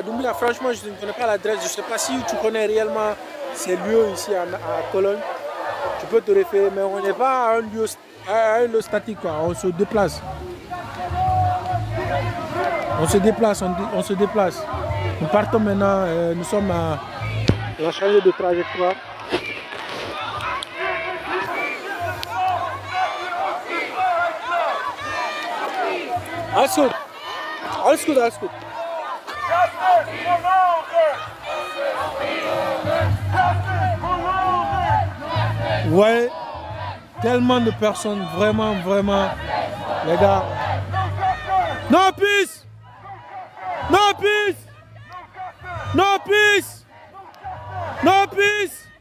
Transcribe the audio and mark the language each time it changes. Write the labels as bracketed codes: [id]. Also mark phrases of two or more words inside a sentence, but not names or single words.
[fr] Doumbouya, franchement, je ne connais pas l'adresse. Je ne sais pas si tu connais réellement ces lieux ici à Cologne. Tu peux te référer, mais on n'est pas à un lieu statique, quoi. On se déplace. On se déplace. Nous partons maintenant, nous sommes à la changer de trajectoire. [de] Alles gut. [fr] Ouais, tellement de personnes, vraiment, les gars. [en] No peace! No peace! No peace! No peace!